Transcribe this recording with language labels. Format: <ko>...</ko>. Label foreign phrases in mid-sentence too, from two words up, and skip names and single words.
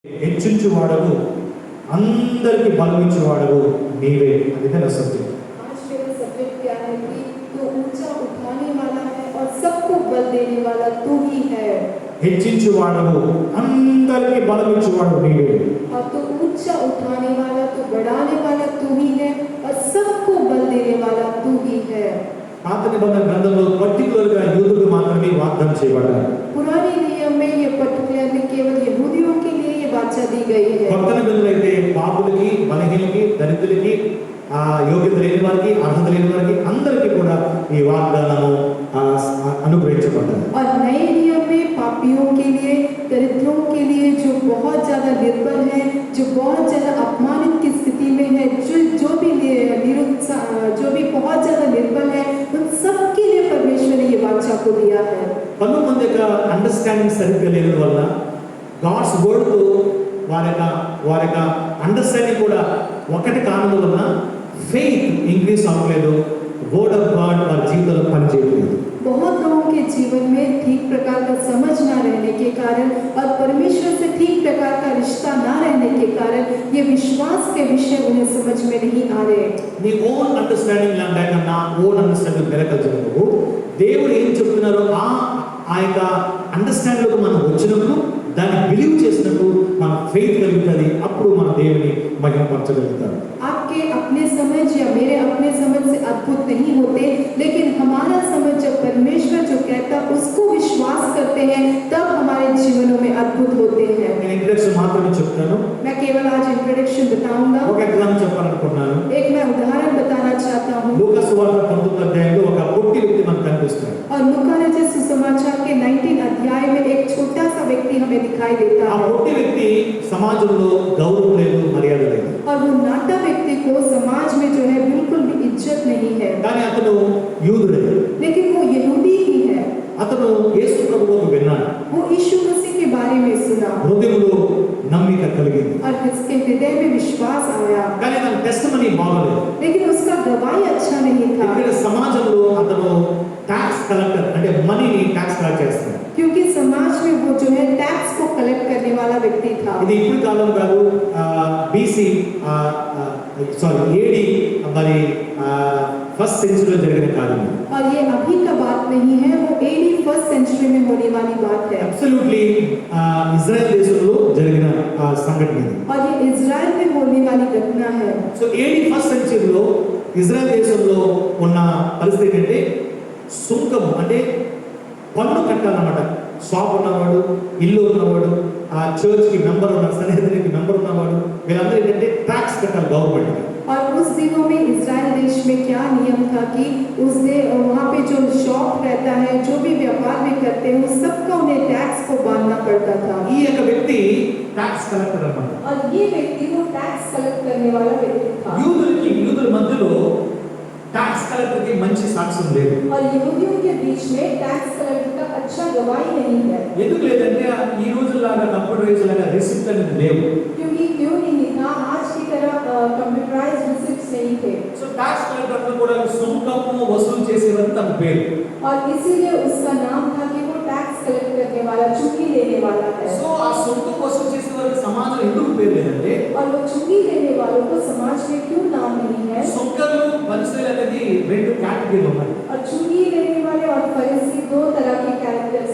<te>హెచ్చించువాడవు అందరికి బలమిచ్చువాడవు నీవే అది నా సత్యం.</te> <hi>आज मेरा सब्जेक्ट क्या है कि तू ऊंचा उठाने वाला है और सबको बल देने वाला तू ही है।</hi> <te>హెచ్చించువాడవు అందరికి బలమిచ్చువాడవు నీవే.</te> <hi>और तू ऊंचा उठाने वाला, तू बढ़ाने वाला तू ही है और सबको बल देने वाला तू ही है।</hi> <te>పాత నిబంధన గ్రంథంలో పర్టికులర్ గా యూదులకు మాత్రమే వాగ్దానం చేయబడ్డారు.</te> <hi>पुराने नियम में ये पर्टिकुलरली केवल यहूदियों के लिए ये वाचा दी गई है।</hi> <te>కొత్త నిబంధనలో అయితే పాపులకి, బలహీనులకి, దరిద్రులకి, యోగ్యత లేని వారికి, అర్హత లేని వారికి అందరికీ కూడా ఈ వాగ్దానము అనుగ్రహించబడ్డారు.</te> <hi>और नए नियम में पापियों के लिए, दरिद्रों के लिए, जो बहुत ज्यादा निर्बल है, जो बहुत ज्यादा अपमानित की स्थिति में है, जो भी बहुत ज्यादा निर्बल है, उन सब के लिए परमेश्वर ने ये वाचा को दिया है।</hi> <te>కొంతమంది యొక్క అండర్స్టాండింగ్ సరిగ్గా లేని వల్ల</te> <en>God's word</en> <te>తో వారి యొక్క అండర్స్టాండింగ్ కూడా ఒకటి కారణం వలన</te> <en>faith increase</en> <te>అవ్వలేదు,</te> <en>word of God</en> <te>వారి జీవితంలో పనిచేయలేదు.</te> <hi>बहुत लोगों के जीवन में ठीक प्रकार का समझ ना रहने के कारण और परमेश्वर से ठीक प्रकार का रिश्ता ना रहने के कारण ये विश्वास के विषय उन्हें समझ में नहीं आ रहे।</hi> <te>నీ</te> <en>own understanding</en> <te>లేక నా</te> <en>own understanding</en> <te>మిరకల్ జరుగుతూ దేవుడు ఏం చెప్తున్నారో ఆ యొక్క అండర్స్టాండింగ్ మనం వచ్చినప్పుడు దాన్ని బిలీవ్ చేసినప్పుడు మన ఫెయిత్ కలుగుతుంది. అప్పుడు మన దేవుని మహిమపరచగలుగుతారు.</te> <hi>आपके अपने समझ या मेरे अपने समझ से अद्भुत नहीं होते, लेकिन हमारा समझ जब परमेश्वर जो कहता उसको विश्वास करते हैं तब हमारे जीवनों में अद्भुत होते हैं।</hi> <te>నేను ఇంట్రడక్షన్ మాత్రమే చెప్తాను.</te> <hi>मैं केवल आज इंट्रोडक्शन बताऊंगा।</hi> <te>ఒక ఎగ్జాంపుల్ చెప్పాలనుకుంటున్నాను.</te> <hi>एक मैं उदाहरण बताना चाहता हूँ।</hi> <te>లూకా సువార్త 19 అధ్యాయంలో ఒక పొట్టి వ్యక్తి మనకు కనిపిస్తాడు.</te> <hi>और लूका रचित सुसमाचार के 19 अध्याय में एक छोटा सा व्यक्ति हमें दिखाई देता</hi> <te>ఆ</te> <hi>है।</hi> <te>పొట్టి వ్యక్తి సమాజంలో గౌరవం లేదు, మర్యాద లేదు.</te> <hi>और वो नाटा व्यक्ति को समाज में जो है बिल्कुल भी इज्जत नहीं है,</hi> <te>కానీ అతను యూదుడే.</te> <hi>लेकिन वो यहूदी ही है।</hi> <te>అతను యేసు ప్రభువును విన్నాడు.</te> <hi>वो यीशु मसीह के बारे में सुना</hi> <te>హృదయంలో నమ్మిక కలిగింది.</te> <hi>और उसके हृदय में विश्वास आया,</hi> <te>కానీ తన టెస్టిమనీ బాగలేదు.</te> <hi>लेकिन उसका गवाही अच्छा नहीं था।</hi> <te>ఇక్కడ సమాజంలో అతను</te> <en>tax collector</en> <te>అంటే మనీని</te> <en>tax collect</en> <te>చేస్తాడు.</te> <hi>क्योंकि समाज में वो जो है टैक्स को कलेक्ट करने वाला व्यक्ति था।</hi> <te>ఇది ఇప్పుడు కాలం కాదు,</te> <en>BC AD</en> <te>మరి</te> <en>first century</en> <te>జరిగిన కాలం.</te> <hi>और ये अभी का बात नहीं है, वो</hi> <en>AD first century</en> <hi>में होने वाली बात है।</hi> <te>అబ్సల్యూట్లీ ఇజ్రాయెల్ దేశంలో జరిగిన సంఘటన ఇది.</te> <hi>और ये इजराइल में होने वाली घटना है।</hi> <te>సో</te> <en>AD first century</en> <te>ఇజ్రాయెల్ దేశంలో ఉన్న పరిస్థితి ఏంటంటే సుంకం అంటే పన్ను కట్టాలన్నమాట. షాప్ ఉన్నవాడు, ఇల్లు ఉన్నవాడు, ఆ</te> <en>church member</en> <te>ఉన్న, సన్నిధికి మెంబర్ ఉన్నవాడు, వీళ్ళందరూ ఏంటంటే ట్యాక్స్ కట్టాలి గవర్నమెంట్కి.</te> <hi>और उस दिनों में इजराइल देश में क्या नियम था कि वहाँ पे जो शॉप रहता है, जो भी व्यापार में करते हैं, उस सबका उन्हें टैक्स को बांधना पड़ता था।</hi> <te>ఈ యొక్క వ్యక్తి</te> <en>tax collector</en> <te>అన్నమాట.</te> <hi>और ये व्यक्ति वो</hi> <en>tax collect</en> <hi>करने वाला व्यक्ति था।</hi> <te>యూదుల మధ్యలో</te> <en>tax collector</en> <te>మంచి సాక్ష్యం లేదు.</te> <hi>और यहूदियों के बीच में</hi> <en>tax collector</en> <hi>का अच्छा गवाही नहीं है।</hi> <te>ఎందుకు లేదంటే ఈ రోజులాగా కంప్యూటరైజ్ లాగా రిసిప్ట్ అనేది లేవు.</te> <hi>क्योंकि क्यों नहीं था, आज की तरह</hi> <en>computerized receipts</en> <hi>नहीं थे।</hi> <te>సో</te> <en>tax collector</en> <te>కూడా సుంకము వసూలు చేసేవారు తన పేరు.</te> <hi>और इसीलिए उसका नाम था कि वो</hi> <en>tax collect</en> <hi>करने वाला, चुंगी लेने वाला है।</hi> <te>సో ఆ సుంకం వసూలు చేసే వారికి సమాజం ఎందుకు పేరు లేదంటే</te> <hi>और वो चुंगी लेने वालों को समाज में क्यों नाम नहीं है?</hi> <te>సుంకలు పరిచయం అనేది రెండు కేటగిరీలు ఉన్నాయి.</te> <hi>और चुंगी लेने वाले और फरीसी दो तरह के कैरेक्टर्स</hi>